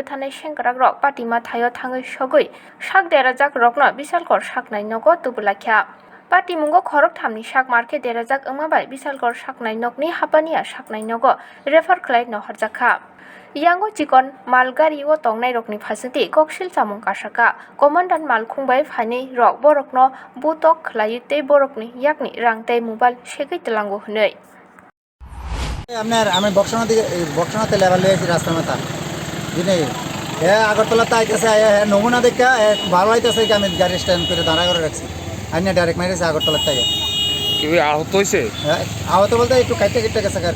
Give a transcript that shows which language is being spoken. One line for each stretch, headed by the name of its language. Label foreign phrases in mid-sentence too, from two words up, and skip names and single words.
Kok Borok: thanai sengkrak rok patima thayo thangai sogoi sak derajak rokno Bisalgor saknai nogo tubulakha Patimungo khorok thamni sak marke derajak wngmabai Bisalgor saknai nokni hapania saknai nogo refer khlai no harjakha Yango chikon malgari o tongnai rokni phasingti koksil chamung kasaka commandant malkhungbai phainei rok borokno butok khlai tei borokni yakni rangtei mobile segei telango hnei
Bangla: আমি বক্সনাতে লেভেল লয়েছি রাস্তার মাথা দিনে আগরতলাতে আইতেছে নমুনা দেখা ভালো আইতেছে আমি গাড়ি স্ট্যান্ড করে দাঁড়া করে রাখছি আইনা ডাইরেক্ট মাইরেছে আগরতলার থেকে আহত হয়েছে আহত বলতে একটু কাইটে কেটে গেছে আর কি